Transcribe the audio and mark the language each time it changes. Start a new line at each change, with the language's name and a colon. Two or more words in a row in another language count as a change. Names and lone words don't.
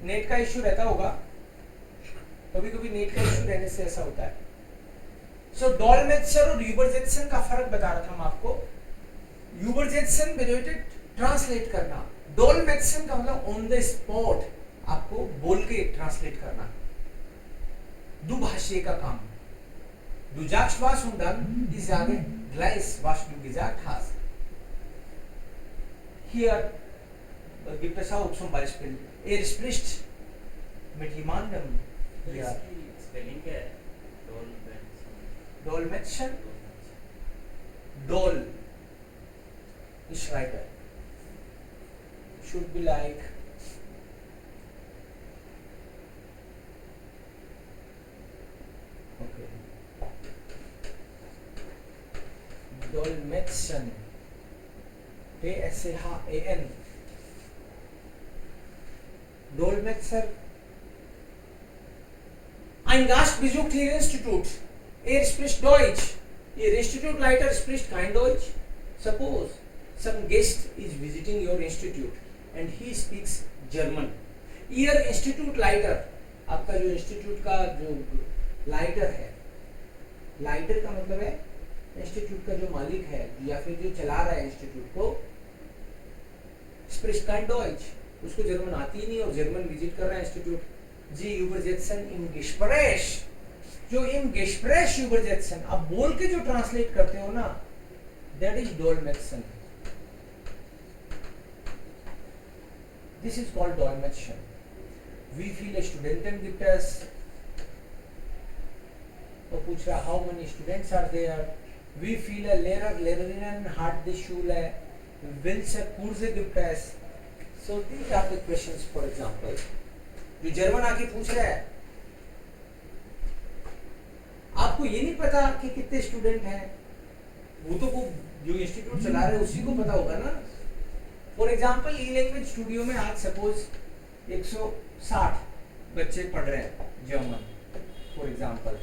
Hindi: नेट का इश्यू रहता होगा, कभी कभी नेट का इश्यू रहने से ऐसा होता है. सो डॉलमेत्सर और यूबरजेत्सन का फर्क बता रहा था मैं आपको. यूबरजेत्सन बेडेटेड ट्रांसलेट करना, डॉलमेत्सन का मतलब
English: on the spot
Hindi: आपको बोल के ट्रांसलेट करना, दुभाषी का काम.
German: Du sagst was und dann ich sage gleich was du gesagt hast. Hier gibt es auch zum Beispiel, spricht mit jemandem. Ja.
Hindi: स्पेलिंग क्या है?
German: Dolmetschen, Dol, ich schreibe.
English: Should be like okay.
German: Dolmetschen, D-S-C-H-E-N. Dolmetscher. Ein Gast besucht Ihr Institut. Spricht Deutsch. Ihr Institutleiter spricht kein Deutsch.
English: Suppose some guest is visiting your institute and he speaks German.
German: Ihr Institutleiter,
Hindi: आपका जो इंस्टीट्यूट का जो लाइटर है, लाइटर का मतलब है इंस्टीट्यूट का जो मालिक है या फिर जो चला रहा है इंस्टीट्यूट को,
German: spricht kein Deutsch,
Hindi: उसको जर्मन आती ही नहीं और जर्मन विजिट कर रहा है इंस्टीट्यूट.
German: जी übersetzen im Gespräch, जो im Gespräch übersetzen,
Hindi: आप बोल के जो ट्रांसलेट करते हो ना,
English: that is Dolmetschen. This is called Dolmetschen.
German: Wie viele Studenten gibt es?
Hindi: तो पूछ रहा
English: how many students are there?
German: Wie viele Lehrerinnen hat die Schule? Welche Kurse gibt es?
English: So these are the questions, for example.
Hindi: जो जर्मन आके पूछ रहा है, आपको ये नहीं पता कि कितने स्टूडेंट हैं, वो तो वो जो इंस्टीट्यूट चला रहे हैं उसी को पता होगा ना.
English: for example
Hindi: ई लैंग्वेज स्टूडियो में आज सपोज 160 बच्चे पढ़ रहे हैं जर्मन,
English: for example.